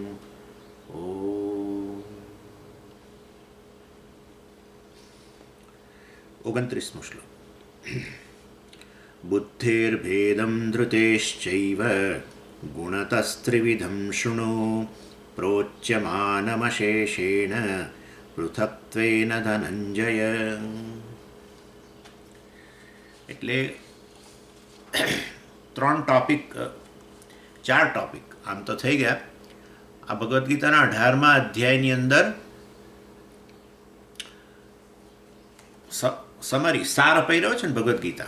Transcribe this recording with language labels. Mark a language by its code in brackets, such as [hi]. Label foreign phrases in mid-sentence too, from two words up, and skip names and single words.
[gu] ૐ 29મો શ્લોક। [sa] बुद्धेर्भेदं धृतेश्चैव गुणतस्त्रिविधं शृणु प्रोच्यमानमशेषेण પૃથક્ત્વેન ધનંજય. [gu] એટલે 3 ટોપિક 4 ટોપિક આમ તો થઈ ગયા. આ ભગવદ્ ગીતાના 18મા અધ્યાયની અંદર સમરી સાર અપાઈ રહ્યો છે ને ભગવદ્ ગીતા.